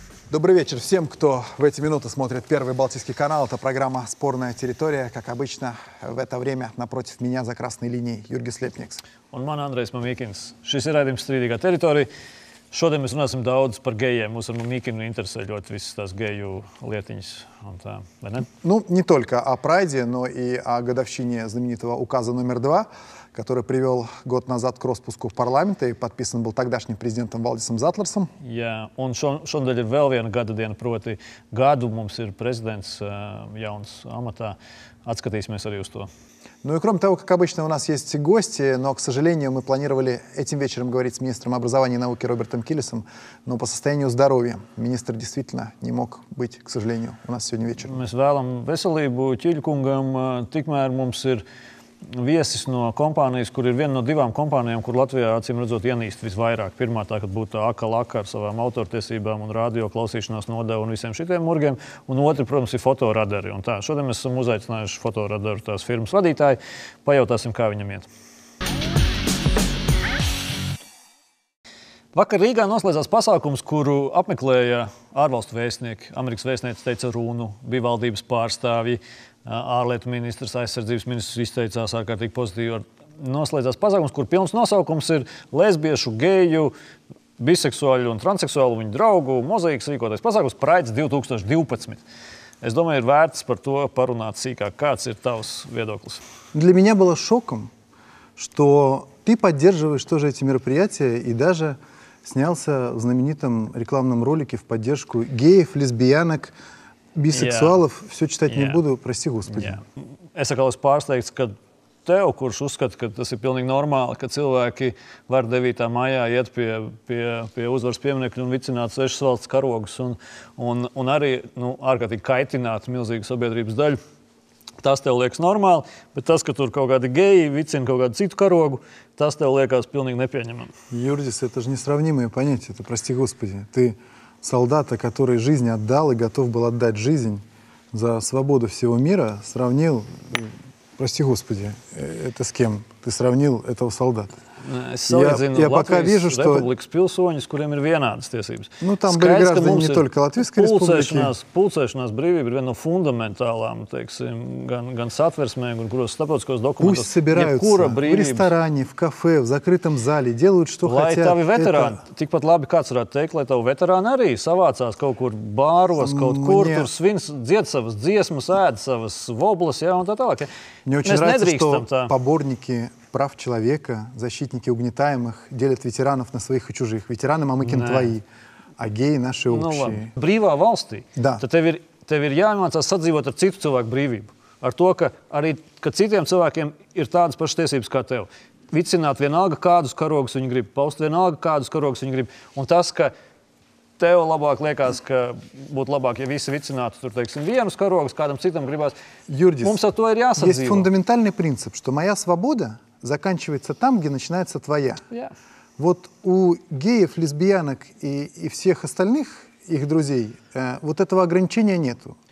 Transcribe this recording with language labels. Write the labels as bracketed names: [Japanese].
[Russian] Добрый вечер всем, кто в эти минуты смотрит Первый Балтийский канал. Это программа «Спорная территория». Как обычно, в это время напротив меня за красной линией Jurgis Liepnieks. [Latvian] Un man Andrejs Mamīkins. Šis ir raidījums Strīdīgā teritorija. Šodien mēs runāsim daudz par gejiem. Mūs ar Mamīkinu интересē ļoti visas tās geju lietiņas. Un tā, vai ne? [Russian] Ну, не только о прайде, но и о годовщине знаменитого указа номер 2, который привел год назад к распуску парламента и подписан был тогдашним президентом Валдисом Затлерсом. [Latvian] Jā, un šodien ir vēl viena gada diena, proti gadu mums ir prezidents jauns amatā. Atskatīsimies arī uz to. [Russian] Ну и кроме того, как обычно, у нас есть гости, но, к сожалению, мы планировали этим вечером говорить с министром образования и науки Робертом Киллисом, но по состоянию здоровья министр действительно не мог быть, к сожалению, у нас сегодня вечером. [Latvian] Mēs vēlam veselību Ķiļkungam, tikmēr mums ir viesis no kompānijas, kur ir viena no divām kompānijām, kur Latvijā acīm redzot ienīst visvairāk. Pirmā tā, kad būtu Aka ar savām autortiesībām un radio klausīšanās nodevu un visiem šitiem murgiem. Un otra, protams, ir fotoradari. Un tā, šodien mēs esam uzaicinājuši fotoradaru tās firmas vadītāju. Pajautāsim, kā viņam iet. Vakar Rīgā noslēdzās pasākums, kuru apmeklēja ārvalstu vēstnieki. Amerikas vēstniece teica runu, bija valdības pārstāvji, ārlietu ministrs, aizsardzības ministrs izteicās ārkārtīgi pozitīvi. Noslēdzās pasākums, kur pilns nosaukums ir lesbiešu, geju, biseksuāļu un transseksuālu viņu draugu mozaīkas rīkotais pasākums Praids 2012. Es domāju, ir vērts par to parunāt sīkāk. Kāds ir tavs viedoklis? [Russian] Для меня было шоком, что ты поддерживаешь тоже эти мероприятия и даже снялся в знаменитом рекламном ролике в поддержку геев, лесбиянок, бисексуалов. Все читать не буду, прости Господи. [Latvian] Es atkal esmu pārsteigts, ka tev, kurš uzskata, ka tas ir pilnīgi normāli, ka cilvēki var 9. maijā iet pie uzvaras pieminekļa un vicināt svešas valsts karogus un arī ārkārtīgi kaitināt milzīgu sabiedrības daļu. Tas tev liekas normāli, bet tas, ka tur kaut kādi geji vicina kaut kādu citu karogu, tas tev liekas pilnīgi nepieņemami. [Russian] Юрдис, это же несравнимые понятия. Это, прости Господи, ты солдата, который жизнь отдал и готов был отдать жизнь за свободу всего мира, сравнил, прости Господи, это с кем? Ты сравнил этого солдата. [Latvian] Es salīdzinu Latvijas Republikas pilsoņus, kuriem ir vienādas tiesības. [Russian] Ну, там были граждане не только Латвийской Республики. [Latvian] Pulcēšanās brīvība ir viena no fundamentālām, teiksim, gan satversmē, gan kuros starptautiskos dokumentos. [Russian] Пусть собираются в ресторане, в кафе, в закрытом зале, делают, что [Latvian] lai [Russian] хотят. [Latvian] Tavi veterāni, tikpat labi kāds varētu teikt, lai tavi veterāni arī savācās kaut kur bāros, kaut kur tur svin, dzied savas dziesmas, ēd savas voblas, un tā tālāk. [Russian] Мне очень нравится, что поборники прав человека, защитники угнетаемых делят ветеранов на своих и чужих. Ветераны Мамыкин твои, а геи наши общие. [Latvian] Brīvā valstī. [Russian] Да. [Latvian] Tad tev ir jāmācās sadzīvot ar citu cilvēku brīvību. Ar to, ka arī ka citiem cilvēkiem ir tādas pašas tiesības kā tev. Vicināt vienalga kādus karogus viņi grib, paust vienalga kādus karogus viņi grib. Un tas, ka tev labāk liekas, ka būtu labāk, ja visi vicinātu tur, teiksim, vienus karogus, kādam citam gribās. [Russian] Юрдис, [Latvian] Mums ar to ir jāsadzīvo. [Russian] есть фундаментальный принцип, что моя свобода заканчивается там, где начинается твоя. [Latvian] Jā. [Russian] Вот у геев, лесбиянок и всех остальных их друзей вот этого ограничения нету.